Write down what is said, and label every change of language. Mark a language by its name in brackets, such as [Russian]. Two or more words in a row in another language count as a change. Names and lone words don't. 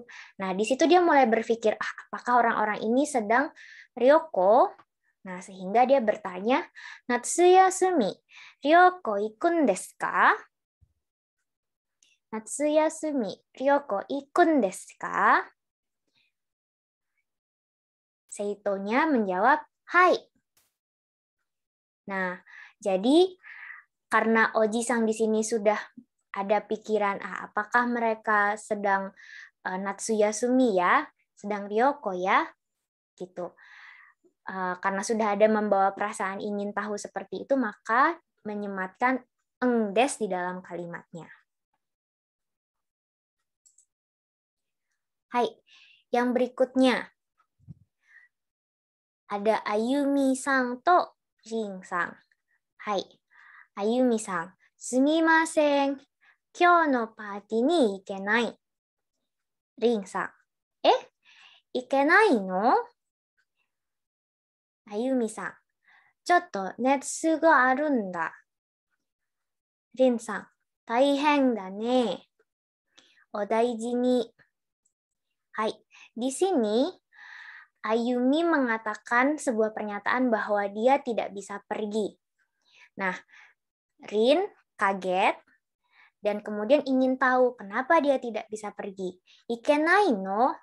[Indonesian] Nah, di situ dia mulai berpikir, apakah orang-orang ini sedang ryoko? Nah, sehingga dia bertanya, [Japanese] 夏休み、旅行 行くん です か? 夏休み、旅行 行くん です か? [Indonesian] Seito-nya menjawab, hai. Nah, jadi karena Oji-sang di sini sudah ada pikiran, apakah mereka sedang natsuyasumi ya, sedang ryoko ya, gitu. Karena sudah ada membawa perasaan ingin tahu seperti itu, maka menyematkan [Japanese] ん です [Indonesian] di dalam kalimatnya. Hai, yang berikutnya ada Ayumi-sang to Rin-sang. Hai, Ayumi-sang, [Japanese] すみません、今日 の パーティー に 行けない. [Indonesian] Rin-sang, [Japanese] 行けない の? Ayumi-san, ちょっと熱があるんだ。リンさん、大変だね。お大事に。 [Indonesian] Hai, di sini Ayumi mengatakan sebuah pernyataan bahwa dia tidak bisa pergi. Nah, Rin kaget dan kemudian ingin tahu kenapa dia tidak bisa pergi. [Japanese] 行けない の?